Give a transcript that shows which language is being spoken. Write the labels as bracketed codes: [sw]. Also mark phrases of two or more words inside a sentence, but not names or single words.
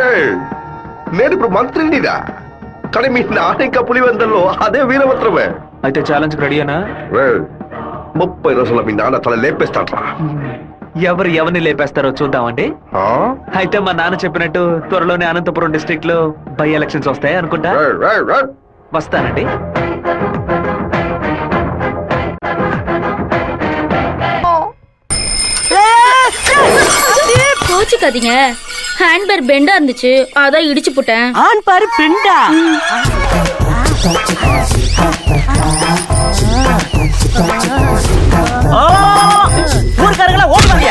[te] ఏయ్, నేను ఇప్పుడు మంత్రినిరా, కానీ మీ నాన్న ఇంకా పులివెందల్లో అదే వీరభద్రమే. అయితే ఛాలెంజ్ రెడీనా? 30 రోజుల్లో మీ నాన్న తల లేపేస్తాడ్రా. ఎవరిని లేపేస్తారో చూద్దామండి. ఆ? అయితే మా నాన్న చెప్పినట్టు త్వరలోనే అనంతపురం డిస్ట్రిక్ట్ లో [en] by elections [te] వస్తాయి అనుకుంటా. వస్తానండి. [ta] கோச்சுக்காதீங்க. ஹேண்ட்பேர் பெண்டா இருந்துச்சு, அதான் இடிச்சு போட்டேன். ஆண் பாரு பெண்டா. ஊர்க்காரங்களா ஓடுவாங்க.